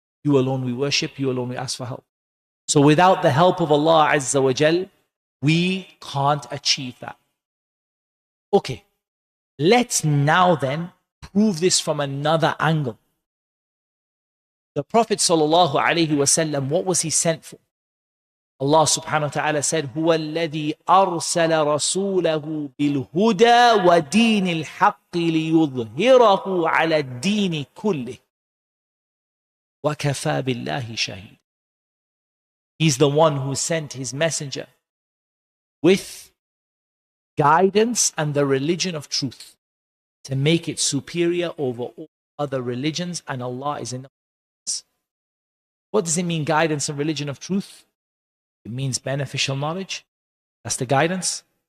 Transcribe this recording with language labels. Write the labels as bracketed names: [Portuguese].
[English] You alone we worship, you alone we ask for help. So without the help of Allah Azza wa Jal, we can't achieve that. Okay, let's now then prove this from another angle. The Prophet sallallahu alaihi wasallam, what was he sent for? Allah subhanahu wa ta'ala said, [Arabic] هو الذي أرسل رسوله بالهدى ودين الحق ليظهره على الدين كله وكفى بالله شهيد. [English] He's the one who sent his messenger with guidance and the religion of truth to make it superior over all other religions, and Allah is in the place. What does it mean, guidance and religion of truth? It means beneficial knowledge. That's the guidance.